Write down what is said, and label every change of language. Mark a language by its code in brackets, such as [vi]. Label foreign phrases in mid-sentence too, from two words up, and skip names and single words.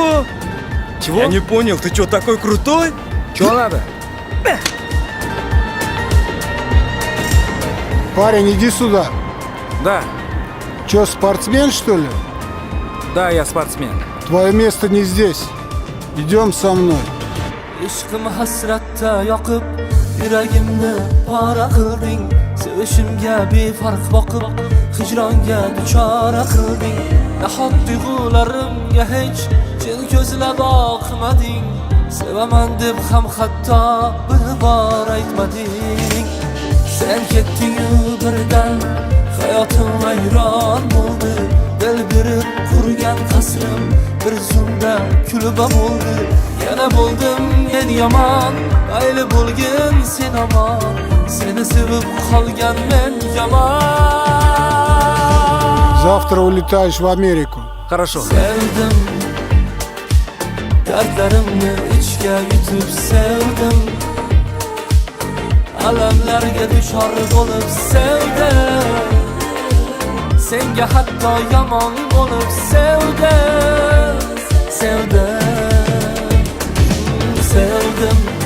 [ru] Я не понял, ты что, такой крутой? Чё надо? Парень, иди сюда. Да, Чё, спортсмен, что ли? да, я спортсмен. Твое место не здесь. Идем со мной. [uz] Ishqim hasratda yoqib, yuragimni pora qilding. Sevishimga befarq boqib, hijronga duchora qilding. Nahot tuyg'ularimga hech chin ko'zla boqmading. Sevaman deb ham hatto bir bor aytmading. Sen ketding-yu birdan hayotim vayron bo'ldi. Dil berib qurgan qasrim bir zumda kulib bo'ldi. Yana bo'ldim men yomon, mayli bo'lgin sen omon. Seni sevib qolgan men yomon. [ru] Завтра улетаешь в Америку. Хорошо. [uz] Sevdim, dardlarimni ichga yutib sevdim. Alamlarga duchor bo'lib sevdim. Senga hatto yomon bo'lib sevdim.